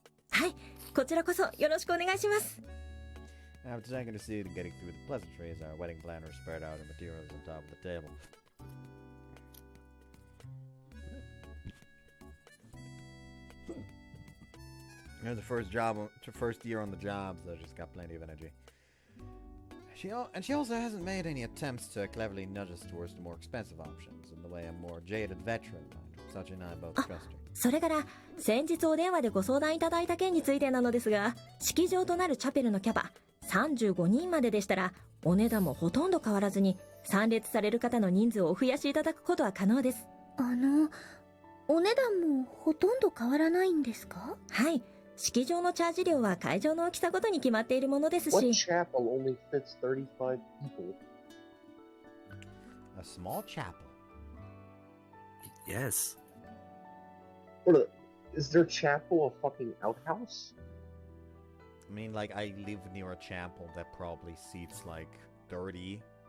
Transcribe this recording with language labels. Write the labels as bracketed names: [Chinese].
[Japanese] はい、こちらこそよろしくお願いします。 [English] After taking a seat and getting through the pleasantries, our wedding planners spread out her materials on top of the table. You know, the first year on the job, so she's got plenty of energy. She also hasn't made any attempts to cleverly nudge us towards the more expensive options in the way a more jaded veteran might. Sachi and I both trust her. [Japanese] それから先日お電話でご相談いただいた件についてなのですが、式場となるチャペルのキャパ35人まででしたら、お値段もほとんど変わらずに参列される方の人数をお増やしいただくことは可能です。お値段もほとんど変わらないんですか？はい。式場のチャージ料は会場の大きさごとに決まっているものですし。 [English] What chapel only fits 35 people? A small chapel. Yes. Is their chapel a fucking outhouse? I mean, like, I live near a chapel that probably seats, like, 30.